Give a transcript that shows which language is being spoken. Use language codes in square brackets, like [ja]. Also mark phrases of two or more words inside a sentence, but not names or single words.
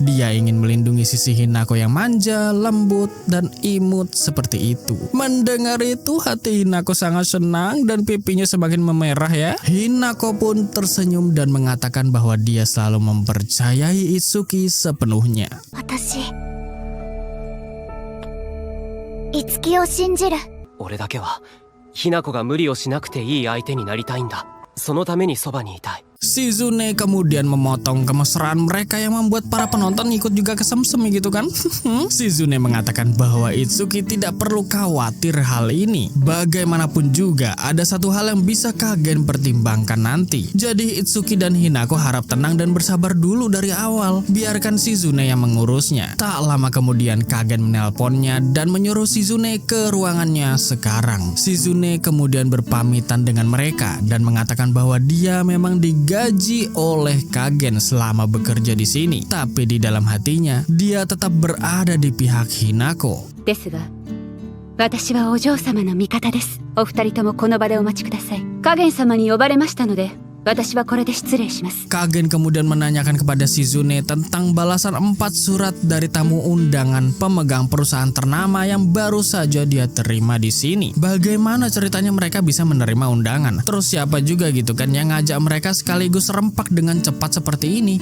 [id] Dia ingin melindungi sisi Hinako yang manja, lembut, dan imut seperti itu. Mendengar itu hati Hinako sangat senang dan pipinya semakin memerah ya. Hinako pun tersenyum dan mengatakan bahwa dia selalu mempercayai Itsuki sepenuhnya. [ja] 私、いつきを信じる。俺だけはひなこが無理をしなくていい相手になりたいんだ。そのためにそばにいたい。 [id] Shizune kemudian memotong kemesraan mereka yang membuat para penonton ikut juga kesemsem gitu kan. Shizune mengatakan bahwa Itsuki tidak perlu khawatir hal ini. Bagaimanapun juga ada satu hal yang bisa Kagen pertimbangkan nanti. Jadi Itsuki dan Hinako harap tenang dan bersabar dulu dari awal. Biarkan Shizune yang mengurusnya. Tak lama kemudian Kagen menelponnya dan menyuruh Shizune ke ruangannya sekarang. Shizune kemudian berpamitan dengan mereka dan mengatakan bahwa dia memang digaji oleh Kagen selama bekerja di sini, tapi di dalam hatinya dia tetap berada di pihak Hinako. [ja] ですが、私はお嬢様の味方です。お二人ともこの場でお待ちください。加減様に呼ばれましたので、私はこれで失礼します。 [id] Kagen kemudian menanyakan kepada Shizune tentang balasan 4 surat dari tamu undangan pemegang perusahaan ternama yang baru saja dia terima di sini. Bagaimana ceritanya mereka bisa menerima undangan? Terus siapa juga gitu kan yang ngajak mereka sekaligus rempak dengan cepat seperti ini?